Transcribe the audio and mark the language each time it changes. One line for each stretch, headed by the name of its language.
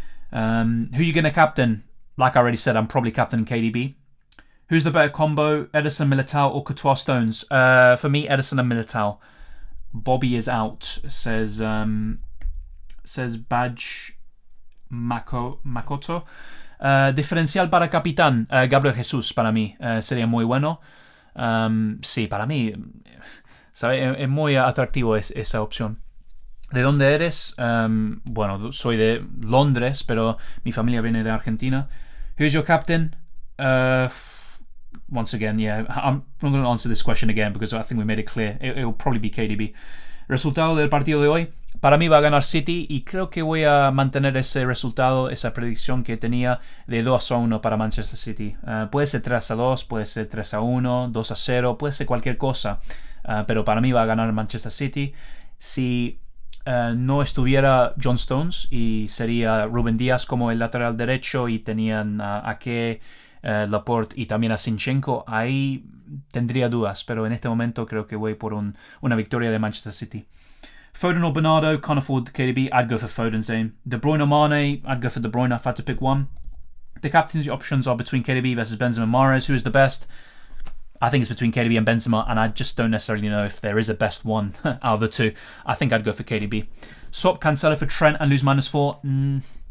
English: Who are you going to captain? Like I already said, I'm probably captaining KDB. Who's the better combo, Ederson, Militao or Courtois, Stones? For me, Ederson and Militao. Bobby is out, says Badge Makoto.
Spanish: Diferencial para capitán, Gabriel Jesus para mí sería muy bueno. Sí, para mí ¿Sabes? Es muy atractivo esa opción. ¿De dónde eres? Bueno, soy de Londres, pero mi familia viene de Argentina.
English: Who's your captain? Once again, yeah, I'm not going to answer this question again because I think we made it clear. It'll probably be KDB.
Spanish: Resultado del partido de hoy. Para mí va a ganar City y creo que voy a mantener ese resultado, esa predicción que tenía de 2-1 para Manchester City. Puede ser 3-2, puede ser 3-1, 2-0, puede ser cualquier cosa. Pero para mí va a ganar Manchester City. Si no estuviera John Stones y sería Rúben Díaz como el lateral derecho y tenían a Ake, Laporte y también a Zinchenko, ahí tendría dudas, pero en este momento creo que voy por una victoria de Manchester City.
English: Foden or Bernardo, can't afford KDB, I'd go for Foden, same. De Bruyne or Mane, I'd go for De Bruyne if I had to pick one. The captain's options are between KDB versus Benzema and Mahrez. Who is the best? I think it's between KDB and Benzema, and I just don't necessarily know if there is a best one out of the two. I think I'd go for KDB. Swap Cancelo for Trent and lose -4.